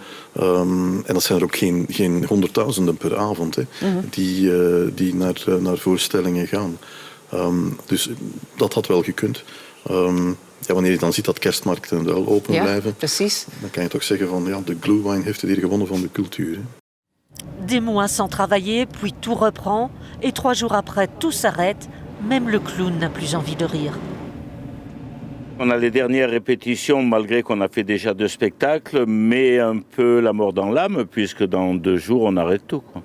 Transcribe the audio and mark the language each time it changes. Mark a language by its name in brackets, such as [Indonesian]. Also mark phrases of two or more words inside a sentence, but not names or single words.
[Dutch] en dat zijn er ook geen honderdduizenden per avond, hè, die naar voorstellingen gaan. Dus dat had wel gekund. Wanneer je dan ziet dat kerstmarkten wel open blijven... Precies. Dan kan je toch zeggen van de glühwein heeft het hier gewonnen van de cultuur. Hè. [French] Des mois sans travailler, puis tout reprend. Et 3 jours après, tout s'arrête. Même le clown n'a plus envie de rire. On a les dernières répétitions, malgré qu'on a fait déjà 2 spectacles, mais un peu la mort dans l'âme, puisque dans 2 jours, on arrête tout, quoi.